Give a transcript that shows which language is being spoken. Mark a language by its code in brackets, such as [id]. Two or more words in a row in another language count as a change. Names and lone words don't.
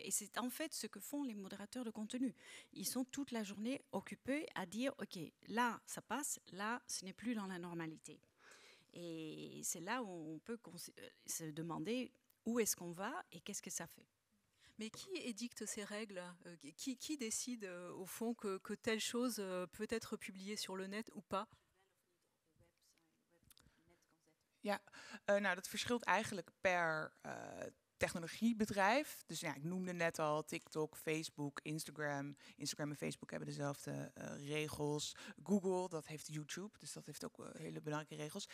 [fr] Et c'est en fait ce que font les modérateurs de contenu. Ils sont toute la journée occupés à dire « Ok, là, ça passe, là, ce n'est plus dans la normalité ». Et c'est là où on peut se demander où est-ce qu'on va et qu'est-ce que ça fait. Mais qui édicte ces règles? Qui décide au fond que telle chose peut être publiée sur le net ou pas? [nl] Ja, nou dat verschilt eigenlijk per technologiebedrijf. Dus ja, ik noemde net al TikTok, Facebook, Instagram. Instagram en Facebook hebben dezelfde regels. Google, dat heeft YouTube, dus dat heeft ook hele belangrijke regels.